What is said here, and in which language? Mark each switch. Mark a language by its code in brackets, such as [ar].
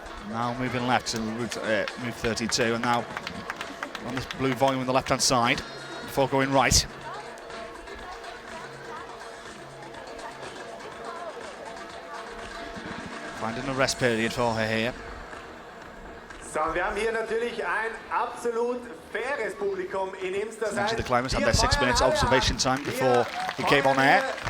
[en] Now moving left to move 32, and now on this blue volume on the left-hand side before going right. Finding a rest period for her here. [de] So, wir haben hier natürlich ein absolut faires Publikum in Imst. [en] Each of the climbers had their 6 minutes observation time before he came on air.